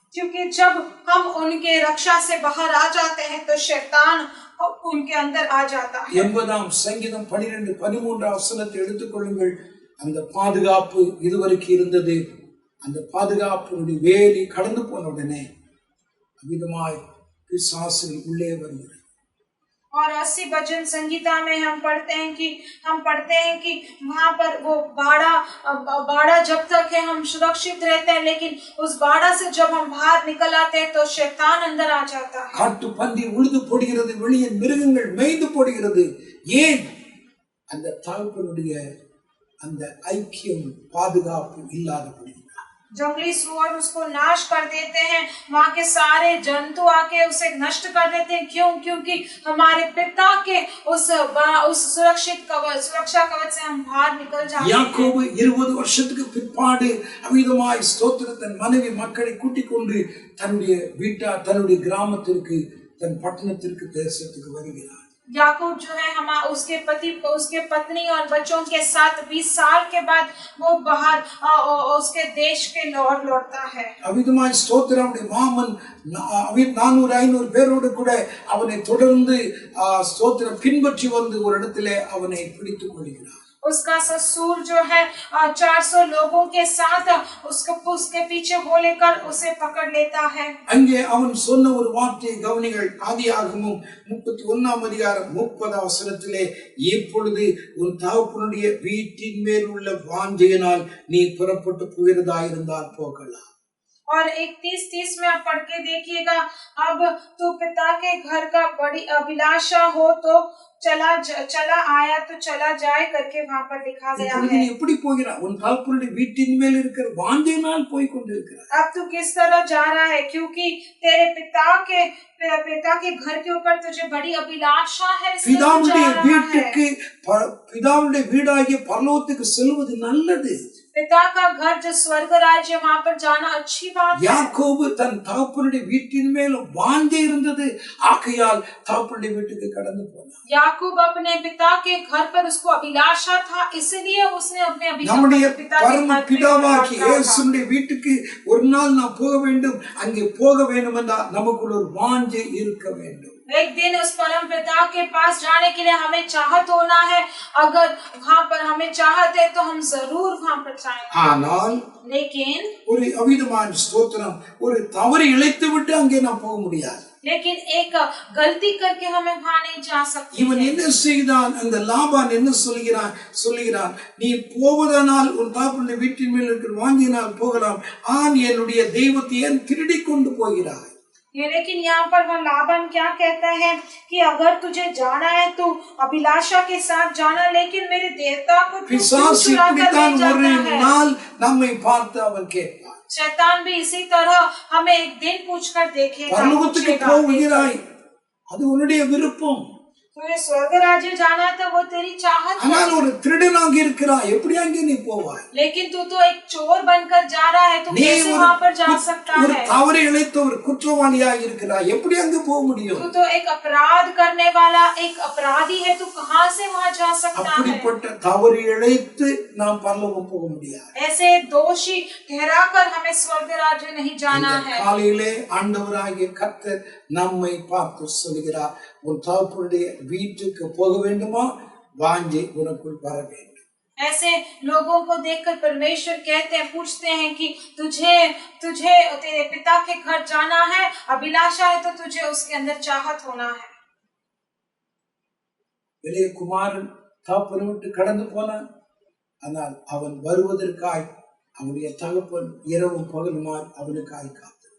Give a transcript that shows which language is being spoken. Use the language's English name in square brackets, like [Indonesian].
[Hindi] क्योंकि जब हम उनके रक्षा से बाहर आ जाते हैं तो शैतान उनके अंदर आ जाता है। [Tamil] 80 சங்கீதம் 12:13 எடுத்துக்கொள்ளுங்கள்। அந்த பாதுகாப்பு இதுவரைக்கும் இருந்தது, அந்த பாதுகாப்பினுடைய வேலி கடந்து போன உடனே அவிதமாய் பிசாசு உள்ளே வருகிறது। [Hindi] और 80 भजन संगीता में हम पढ़ते हैं कि वहाँ पर वो बाड़ा जब तक है हम सुरक्षित रहते हैं, लेकिन उस बाड़ा से जब हम बाहर निकल आते हैं तो शैतान अंदर आ जाता है। [Tamil] காட்டு பன்றி உழுது போடுகிறது, வெளியே மிருகங்கள் மேய்ந்து போடுகிறது। ஏன்? அந்த தகப்பனுடைய அந்த ஐக்கியம் பாதுகாப்பு இல்லாதபடி। [Hindi] जंगली सुअर उसको नाश कर देते हैं, वहाँ के सारे जंतु आके उसे नष्ट कर देते हैं। क्यों? क्योंकि हमारे पिता के उस सुरक्षा कवच से हम बाहर निकल जाते हैं। [Tamil] யாக்கோபு 20 வருஷத்துக்கு பிற்பாடு அவிதமாய் ஸ்தோத்திர தன் மனைவி மக்களை கூட்டிக் கொண்டு தன்னுடைய தன்னுடைய கிராமத்திற்கு தன் பட்டணத்திற்கு தேசத்துக்கு வருகிறார்। [Hindi] याकूब जो है उसके पत्नी और बच्चों के साथ 20 साल के बाद वो बाहर उसके देश के लौटता है। [Tamil] அவிதமாய் ஸ்தோத்திரம் மாமன் 400-500 பேரோடு கூட அவனை தொடர்ந்து ஸ்தோத்திரம் பின்பற்றி வந்து ஒரு இடத்திலே அவனை பிடித்துக் கொள்கிறார்। [Hindi] उसका ससुर जो है 400 लोगों के साथ उसके पीछे हो लेकर उसे पकड़ लेता है। [Tamil] அங்கே அவன் சொன்ன ஒரு வார்த்தை கவனிகள்। ஆதியாகமம் 31:30 இப்பொழுது உன் தகப்பனுடைய வீட்டின் மேல் உள்ள வாஞ்சையினால் நீ புறப்பட்டு போகிறதாயிருந்தால் போகலாம்। [Hindi] और 31:30 में आप पढ़ के देखिएगा, अब तू पिता के घर का बड़ी अभिलाषा हो तो चला आया तो चला जाए करके वहाँ पर लिखा गया है। [Tamil] எப்படி போகிறாய்? உன் தகப்பனுடைய வீட்டின் மேல் இருக்கிற வாஞ்சையினால் போய் கொண்டிருக்கிறாய்। [Hindi] अब तू किस तरह जा रहा है? क्योंकि तेरे पिता के घर के ऊपर तुझे बड़ी अभिलाषा है, [Tamil] பிதாவுடைய வீட்டுக்கு பிதாவுடைய வீடாகிய பரலோகத்துக்கு செல்வது நல்லது। [Hindi] पिता का घर जो स्वर्ग राज्य, वहाँ पर जाना अच्छी बात है। [Tamil] யாக்கோபு தன் தகப்பனுடைய வீட்டின் மேல் வாஞ்சை இருந்தது, ஆகையால் தகப்பனுடைய வீட்டுக்கு கடந்து போனார்। [Hindi] याकूब अपने पिता के घर पर उसको अभिलाषा था, इसलिए उसने अपने [Tamil] நம்முடைய பரம பிதாவாகிய இயேசுவின் வீட்டுக்கு ஒரு நாள் நாம் போக வேண்டும்। அங்கே போக வேண்டும் என்றால் நமக்குள்ள ஒரு வாஞ்சை இருக்க வேண்டும்। [Hindi] एक दिन उस परम पिता के पास जाने के लिए हमें चाहत होना है। अगर वहाँ पर हमें चाहत है तो हम जरूर वहाँ पर जाएंगे। [Tamil] ஆனால் [Hindi] लेकिन [Tamil] ஒரு அவிதமான ஸ்தோத்திரம், ஒரு தவறு இழைத்து விட்டு அங்கே நாம் போக முடியாது। [Hindi] लेकिन एक गलती करके हमें वहाँ नहीं जा सकते। [Tamil] இவன் என்ன செய்தான்? அந்த லாபான் என்ன சொல்லுகிறான், நீ போவதனால் உன் தகப்பனுடைய வீட்டின் மேல் இருக்கிற வாஞ்சினால் போகலாம், என்னுடைய தெய்வத்தை ஏன் திருடி கொண்டு போகிறாய்? [Hindi] लेकिन यहाँ पर वह लाबान क्या कहता है कि अगर तुझे जाना है तो अभिलाषा के साथ जाना, लेकिन मेरे देवता को तू क्यों चुरा कर ले जाता है? [Tamil] நம்மை பார்த்து அவன் கேட்பான்। [Hindi] शैतान भी इसी तरह हमें एक दिन पूछकर देखेगा। [Tamil] பரலோகத்துக்கு போகிறாய், அது உன்னுடைய விருப்பம்। [Hindi] तुझे स्वर्ग राज्य जाना है तो वो तेरी चाहत है। [Tamil] ஆனால் ஒரு திருடனாக இருக்கிறாய், எப்படி அங்கே நீ போவாய்? [Hindi] लेकिन तू तो एक चोर बनकर जा रहा है, तू [Tamil] நீ [Hindi] कैसे वहां पर जा सकता [Tamil] ஒரு [Hindi] है? [Tamil] தவறு இழைத்த ஒரு குற்றவாளியாக இருக்கிறாய், எப்படி அங்கே போக முடியும்? [Hindi] तू तो एक अपराध करने वाला एक अपराधी है, तू कहां से वहां जा सकता है? [Tamil] அப்படிப்பட்ட தவறு இழைத்து நாம் பரலோகம் போக முடியாது. [Hindi] ऐसे दोषी ठहराकर हमें स्वर्ग राज्य नहीं जाना है। [Tamil] காலையிலே ஆண்டவராகிய கர்த்தர் நம்மை பார்த்து சொல்கிறார், உன் தகப்பனுடைய வீட்டுக்கு போக வேண்டுமா, வாஞ்சை உனக்குள் வர வேண்டும். [Hindi] ऐसे लोगों को देखकर परमेश्वर कहते हैं, पूछते हैं कि तुझे तेरे पिता के घर जाना है, अभिलाषा है तो तुझे उसके अंदर चाहत होना है। [Tamil] இளைய குமாரன் தகப்பனை விட்டு கடந்து போனான். ஆனால் அவன் வருவதற்காய் அவனுடைய தகப்பன் இரவும் பகலுமாய் அவனுக்காய் காத்திருந்தான்.